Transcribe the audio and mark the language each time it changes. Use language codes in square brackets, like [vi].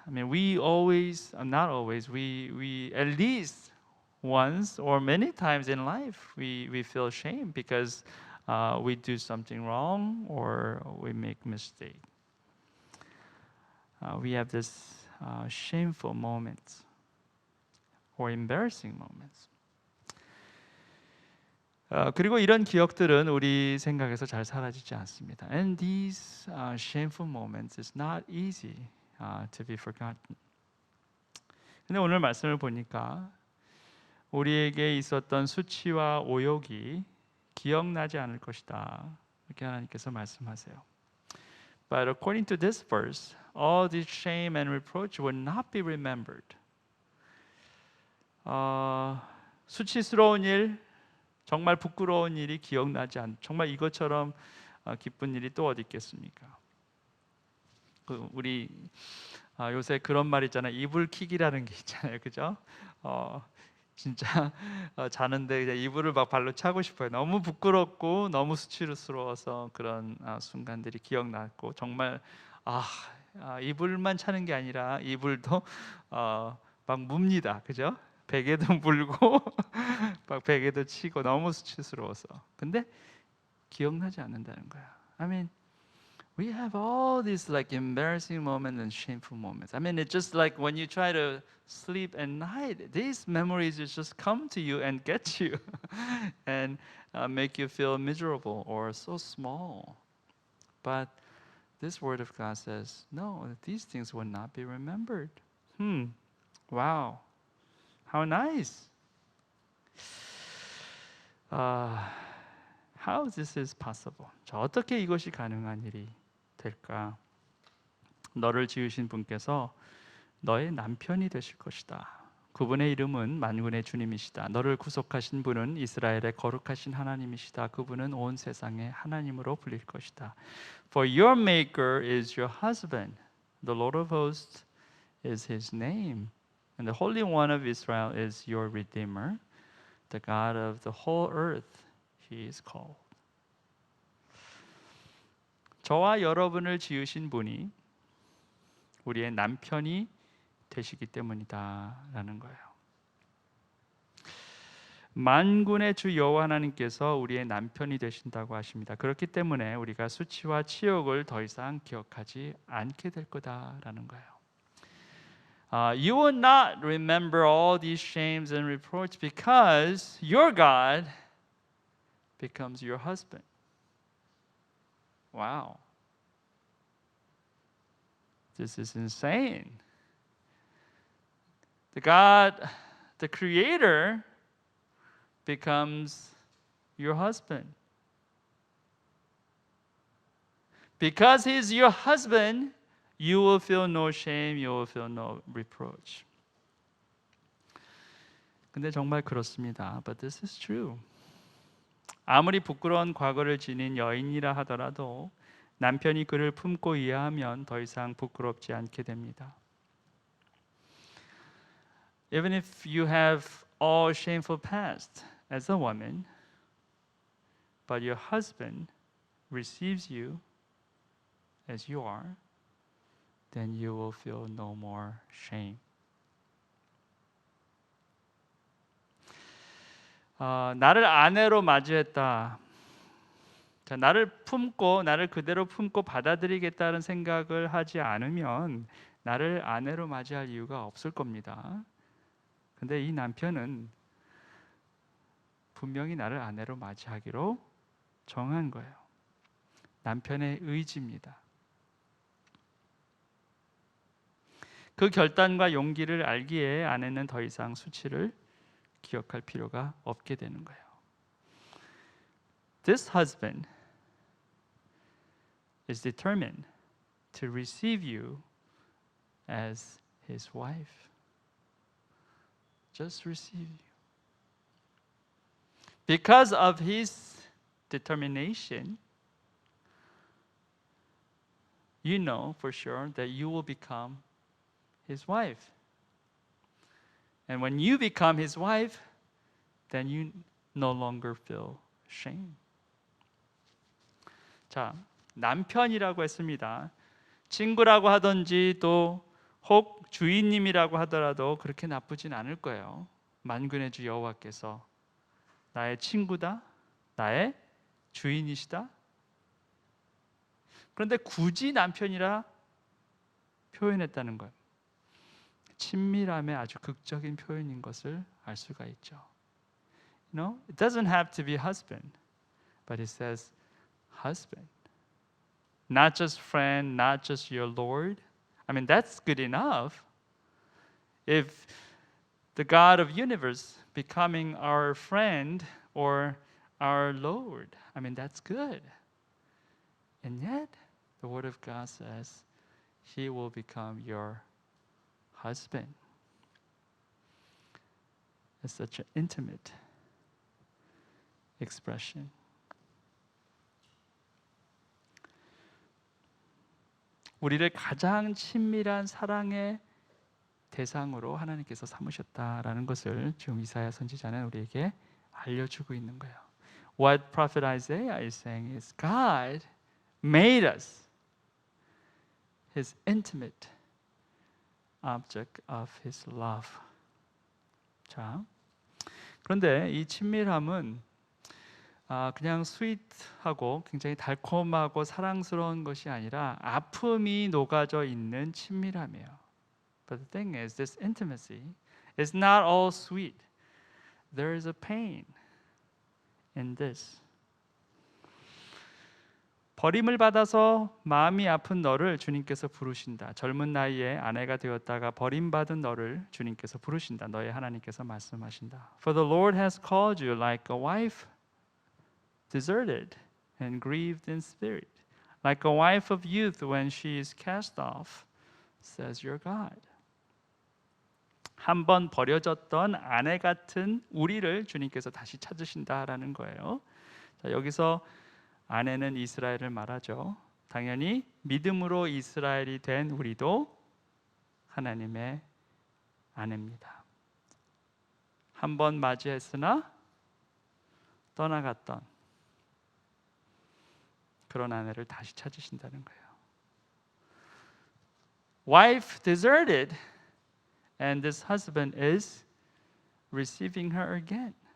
[en] I mean, we always, not always, we at least once or many times in life we feel shame because we do something wrong or we make mistake. We have this shameful moments or embarrassing moments. [ko] 그리고 이런 기억들은 우리 생각에서 잘 사라지지 않습니다. [en] And these shameful moments is not easy to be forgotten. [ko] 근데 오늘 말씀을 보니까 우리에게 있었던 수치와 오욕이 기억나지 않을 것이다. 이렇게 하나님께서 말씀하세요. [en] But according to this verse, all this shame and reproach will not be remembered. [ko] 수치스러운 일, 정말 부끄러운 일이 기억나지 않. 정말 이것처럼 기쁜 일이 또 어디 있겠습니까? 우리 요새 그런 말 있잖아요. 이불킥이라는 게 있잖아요, 그죠? 진짜 자는데 그냥 이불을 막 발로 차고 싶어요. 너무 부끄럽고 너무 수치스러워서 그런 순간들이 기억났고 정말 이불만 차는 게 아니라 이불도 막 뭅니다, 그죠? 베개도 물고 막 베개도 치고 너무 수치스러워서. 근데 기억나지 않는다는 거야. [en] I mean, we have all these like embarrassing moments and shameful moments. I mean, it's just like when you try to sleep at night, these memories just come to you and get you and make you feel miserable or so small. But this word of God says, no, these things will not be remembered. Wow. How nice. How this is possible? [ko] 자, 어떻게 이것이 가능한 일이 될까? 너를 지으신 분께서 너의 남편이 되실 것이다. 그분의 이름은 만군의 주님이시다. 너를 구속하신 분은 이스라엘의 거룩하신 하나님이시다. 그분은 온 세상의 하나님으로 불릴 것이다. [en] For your maker is your husband. The Lord of hosts is his name. And the Holy One of Israel is your Redeemer. The God of the whole earth, he is called. [ko] 저와 여러분을 지으신 분이 우리의 남편이 되시기 때문이다라는 거예요. 만군의 주 여호와 하나님께서 우리의 남편이 되신다고 하십니다. 그렇기 때문에 우리가 수치와 치욕을 더 이상 기억하지 않게 될 거다라는 거예요. [en] You will not remember all these shames and reproaches because your God becomes your husband. Wow. This is insane. The Creator becomes your husband. Because He's your husband, you will feel no shame, you will feel no reproach. [ko] 근데 정말 그렇습니다. [en] But this is true. [ko] 아무리 부끄러운 과거를 지닌 여인이라 하더라도 남편이 그를 품고 이해하면 더 이상 부끄럽지 않게 됩니다. [en] Even if you have all shameful past as a woman, but your husband receives you as you are, then you will feel no more shame. [ko] 나를 아내로 맞이했다. 자, 나를 그대로 품고 받아들이겠다는 생각을 하지 않으면 나를 아내로 맞이할 이유가 없을 겁니다. 근데 이 남편은 분명히 나를 아내로 맞이하기로 정한 거예요. 남편의 의지입니다. 그 결단과 용기를 알기에 아내는 더 이상 수치를 기억할 필요가 없게 되는 거예요. [en] This husband is determined to receive you as his wife. Just receive you. Because of his determination, you know for sure that you will become his wife. And when you become his wife, then you no longer feel shame. [ko] 자, 남편이라고 했습니다. 친구라고 하든지 또 혹 주인님이라고 하더라도 그렇게 나쁘진 않을 거예요. 만군의 주 여호와께서 나의 친구다, 나의 주인이시다. 그런데 굳이 남편이라 표현했다는 것, 친밀함의 아주 극적인 표현인 것을 알 수가 있죠. [en] You know, it doesn't have to be husband, but it says husband. Not just friend, not just your Lord. I mean, that's good enough. If the God of universe becoming our friend or our Lord, I mean, that's good. And yet, the Word of God says He will become your husband. It's such an intimate expression. [ko] 우리를 가장 친밀한 사랑의 대상으로 하나님께서 삼으셨다라는 것을 지금 이사야 선지자는 우리에게 알려주고 있는 거예요. [en] What prophet Isaiah is saying is God made us His intimate object of His love. [ko] 자, 그런데 이 친밀함은 그냥 스윗하고 굉장히 달콤하고 사랑스러운 것이 아니라 아픔이 녹아져 있는 친밀함이에요. [en] But the thing is, this intimacy is not all sweet. There is a pain in this. [ko] 버림을 받아서 마음이 아픈 너를 주님께서 부르신다. 젊은 나이에 아내가 되었다가 버림받은 너를 주님께서 부르신다. 너의 하나님께서 말씀하신다. [en] For the Lord has called you like a wife deserted and grieved in spirit, like a wife of youth when she is cast off, says your God. [ko] 한번 버려졌던 아내 같은 우리를 주님께서 다시 찾으신다라는 거예요. 자, 여기서 아내는 이스라엘을 말하죠. 당연히 믿음으로 이스라엘이 된 우리도 하나님의 아내입니다. 한번 맞이했으나 떠나갔던 그런 아내를 다시 찾으신다는 거예요. [en] Wife deserted, and this husband is receiving her again.